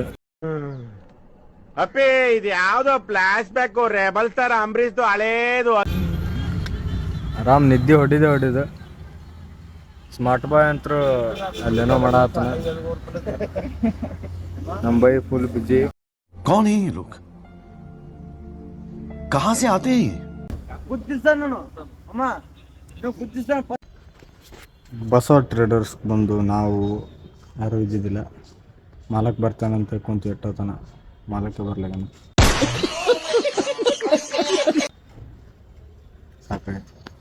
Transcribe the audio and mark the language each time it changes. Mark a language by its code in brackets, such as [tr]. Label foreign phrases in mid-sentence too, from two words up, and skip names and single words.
[kn] ಅಪ್ಪಿ ಇದು ಯಾವ್ದೋ [en] flash back rebel star [kn] ಅಂಬರೀಶ್ದು ಹಳೇದು. ಆರಾಮ್ ನಿದ್ದೆ ಹೊಡಿದೆ. [en] smart boy [kn] ಅಂತೂ ಅಲ್ಲೇನೋ ಮಾಡಾತನ. ನಮ್ಮ ಬೈ [en] full busy. [hi] कौन है ये लोग? कहां से आते हैं? [kn] ಬಸವ ಟ್ರೇಡರ್ಸ್ ಬಂದು ನಾವು ಯಾರೂ ಇದ್ದಿದ್ದಿಲ್ಲ. ಮಾಲಕ್ ಬರ್ತಾನಂತ ಕುಂತು ಇಟ್ಟೋತನ ಮಾಲಕ್ಕೆ ಬರ್ಲಾಗನ. ಸಾಕಾಯ್ತು.